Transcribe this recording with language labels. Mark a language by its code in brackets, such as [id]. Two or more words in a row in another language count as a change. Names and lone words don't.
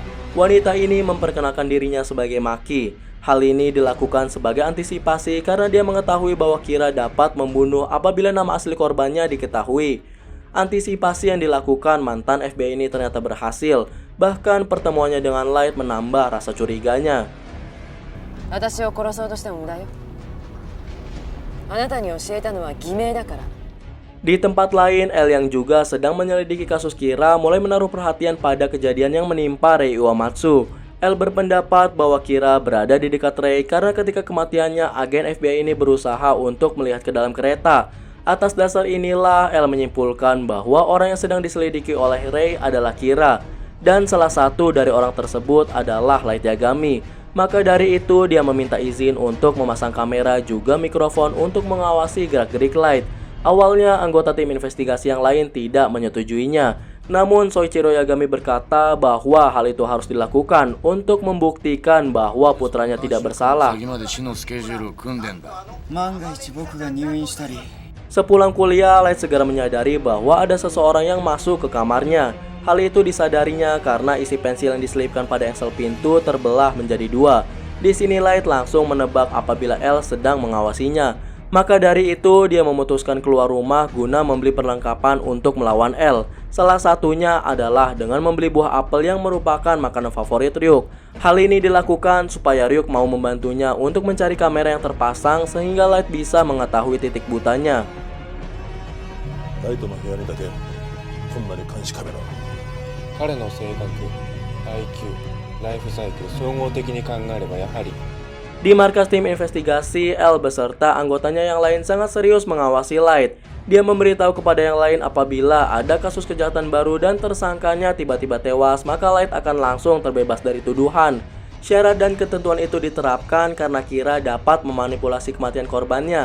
[id] Wanita ini memperkenalkan dirinya sebagai Maki. Hal ini dilakukan sebagai antisipasi karena dia mengetahui bahwa Kira dapat membunuh apabila nama asli korbannya diketahui. Antisipasi yang dilakukan mantan FBI ini ternyata berhasil. Bahkan pertemuannya dengan Light menambah rasa curiganya. [ja] 私を殺そうとしても無駄よ。あなたに教えたのは偽名だから。 [id] Di tempat lain, L yang juga sedang menyelidiki kasus Kira mulai menaruh perhatian pada kejadian yang menimpa Rei Uematsu. L berpendapat bahwa Kira berada di dekat Rei karena ketika kematiannya, agen FBI ini berusaha untuk melihat ke dalam kereta. Atas dasar inilah, L menyimpulkan bahwa orang yang sedang diselidiki oleh Rei adalah Kira. Dan salah satu dari orang tersebut adalah Light Yagami. Maka dari itu, dia meminta izin untuk memasang kamera juga mikrofon untuk mengawasi gerak-gerik Light. Awalnya, anggota tim investigasi yang lain tidak menyetujuinya. Namun, Soichiro Yagami berkata bahwa hal itu harus dilakukan untuk membuktikan bahwa putranya tidak bersalah. [ja] 先まで死のスケジュールを組んでんだ。万が一僕が入院したり [id] Sepulang kuliah, Light segera menyadari bahwa ada seseorang yang masuk ke kamarnya. Hal itu disadarinya karena isi pensil yang diselipkan pada engsel pintu terbelah menjadi dua. Di sini Light langsung menebak apabila L sedang mengawasinya. Maka dari itu, dia memutuskan keluar rumah guna membeli perlengkapan untuk melawan L. Salah satunya adalah dengan membeli buah apel yang merupakan makanan favorit Ryuk. Hal ini dilakukan supaya Ryuk mau membantunya untuk mencari kamera yang terpasang sehingga Light bisa mengetahui titik butanya. [ja] ライトの部屋にだけこんなに監視カメラを。彼の性格、IQ、ライフサイクル総合的に考えればやはり [id] Di markas tim investigasi, L beserta anggotanya yang lain sangat serius mengawasi Light. Dia memberitahu kepada yang lain apabila ada kasus kejahatan baru dan tersangkanya tiba-tiba tewas, maka Light akan langsung terbebas dari tuduhan. Syarat dan ketentuan itu diterapkan karena Kira dapat memanipulasi kematian korbannya.